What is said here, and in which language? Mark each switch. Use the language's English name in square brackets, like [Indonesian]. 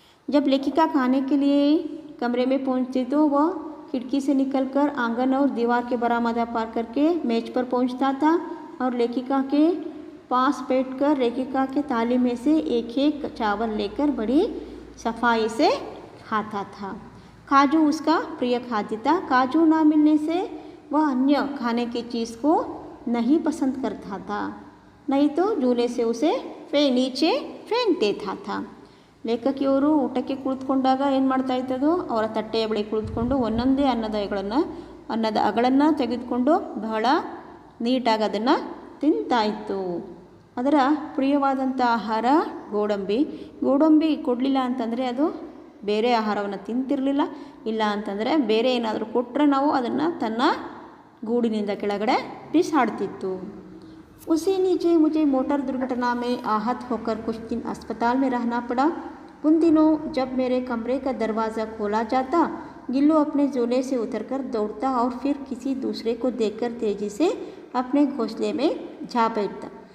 [Hindi] जब लेखिका खाने के लिए कमरे में पहुंचती तो वह खिड़की से निकलकर आंगन और दीवार के बरामदा पार करके मेज पर पहुंचता था और लेखिका के पास बैठकर लेखिका के थाली में से एक एक चावल लेकर बड़ी सफाई से खाता था. काजू उसका प्रिय खाद्य था. काजू ना मिलने से वह अन्य खाने की चीज़ को नहीं पसंद करता था, नहीं तो झूले से उसे नीचे फेंक देता था. [Kannada] ಲೇಖಕಿಯವರು ಊಟಕ್ಕೆ ಕುಳಿತುಕೊಂಡಾಗ ಏನು ಮಾಡ್ತಾ ಇದ್ದದು, ಅವರ ತಟ್ಟೆಯ ಬಳಿ ಕುಳಿತುಕೊಂಡು ಒಂದೊಂದೇ ಅನ್ನದ ಅಗಳನ್ನು ತೆಗೆದುಕೊಂಡು ಬಹಳ ನೀಟಾಗಿ ಅದನ್ನು ತಿಂತಾ ಇತ್ತು. ಅದರ ಪ್ರಿಯವಾದಂಥ ಆಹಾರ ಗೋಡಂಬಿ ಕೊಡಲಿಲ್ಲ ಅಂತಂದರೆ ಅದು ಬೇರೆ ಆಹಾರವನ್ನು ತಿಂತಿರಲಿಲ್ಲ. ಇಲ್ಲ ಅಂತಂದರೆ ಬೇರೆ ಏನಾದರೂ ಕೊಟ್ಟರೆ ನಾವು ಅದನ್ನು ತನ್ನ ಗೂಡಿನಿಂದ ಕೆಳಗಡೆ ಬಿಸಾಡ್ತಿತ್ತು. [Hindi] उसी नीचे मुझे मोटर दुर्घटना में आहत होकर कुछ दिन अस्पताल में रहना पड़ा. उन दिनों जब मेरे कमरे का दरवाज़ा खोला जाता, गिल्लू अपने झोले से उतरकर दौड़ता और फिर किसी दूसरे को देखकर तेज़ी से अपने घोंसले में जा बैठता.